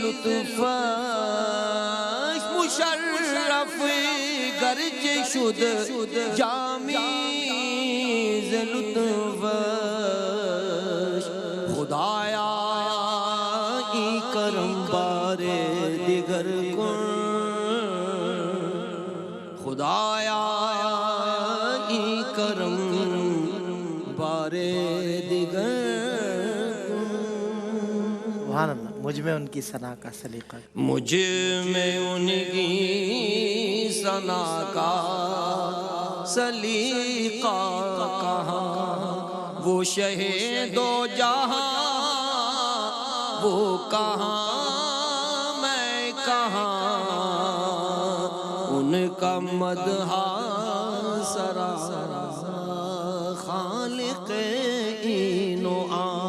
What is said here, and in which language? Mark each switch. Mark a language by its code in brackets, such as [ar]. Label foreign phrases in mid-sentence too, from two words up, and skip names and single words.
[fa] لطفش، مشرف گرچ شد جامی ز لطفش، خدایا ای کرم بار دیگر کن، خدایا ای کرم بار دیگر، [ar] سبحان اللہ، [ur] مجھ میں ان کی ثنا کا سلیقہ، مجھ میں ان کی ثنا کا سلیقہ کہاں، وہ شہید و جہاں وہ کہاں میں کہاں، ان کا مدح سرا خالق این و